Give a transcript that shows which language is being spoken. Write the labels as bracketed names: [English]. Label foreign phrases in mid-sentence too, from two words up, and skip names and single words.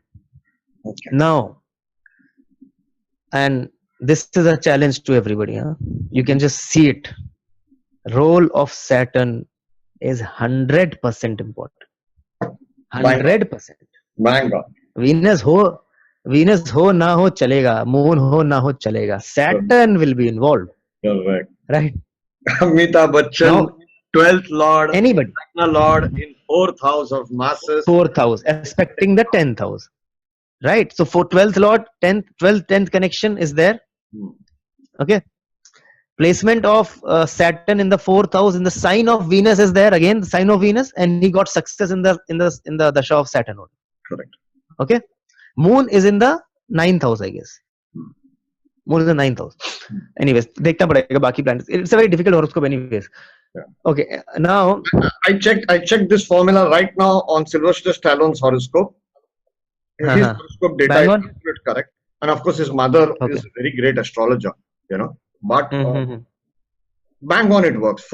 [English] Okay. Now, and this is a challenge to everybody. Huh? You can just see it. Role of Saturn is 100% important. 100%. Bang on. [Hindi] Venus हो ना हो चलेगा, moon हो ना हो चलेगा. [English] Saturn will be involved. Correct. Right. Amitabh Bachchan, Now, 12th Lord, anybody. Lord in 4th house of masses. 4th house, aspecting the 10th house. Right. So for 12th Lord, 10th connection is there. Okay. Placement of Saturn in the 4th house in the sign of Venus is there. Again, the sign of Venus, and he got success in the dasha of Saturn. Correct. Okay. Moon is in the 9th house, I guess. Moon is in the 9th house. Anyways, [Hindi] देखना पड़ेगा बाकी planets. [English] It's a very difficult horoscope, anyways. Yeah. Okay. Now I checked this formula right now on Sylvester Stallone's horoscope. His horoscope data is absolutely correct, and of course his mother is a very great astrologer. But bang on, it works.